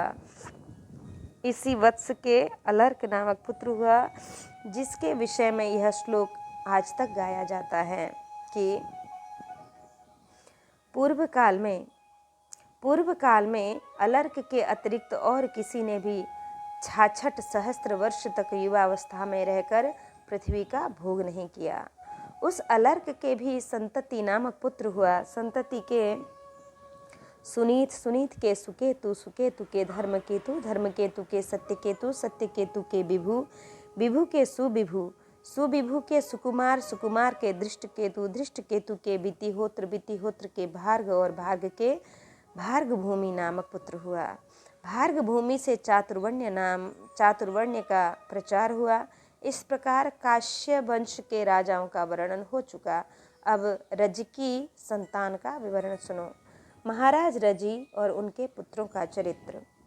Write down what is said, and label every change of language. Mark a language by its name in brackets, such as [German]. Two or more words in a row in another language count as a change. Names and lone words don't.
[Hindi] इसी वत्स के अलर्क नामक पुत्र हुआ, जिसके विषय में यह श्लोक आज तक गाया जाता है कि पूर्व काल में अलर्क के अतिरिक्त और किसी ने भी 66 सहस्त्र वर्ष तक युवावस्था में रहकर पृथ्वी का भोग नहीं किया। उस अलर्क के भी संतति नामक पुत्र हुआ। संतति के सुनीत, सुनीत के सुकेतु, सुकेतु के धर्मकेतु, धर्मकेतु के सत्यकेतु, सत्यकेतु के विभु, विभु के सुविभु, सुविभु के सुकुमार, सुकुमार के दृष्टकेतु, दृष्टकेतु के वितिहोत्र, वितिहोत्र के भार्ग और भार्ग के भार्गभूमि नामक पुत्र हुआ। भार्गभूमि से चातुर्वर्ण्य का प्रचार हुआ। इस प्रकार काश्य वंश के राजाओं का वर्णन हो चुका। अब रजि की संतान का विवरण सुनो। महाराज रजि और उनके पुत्रों का चरित्र।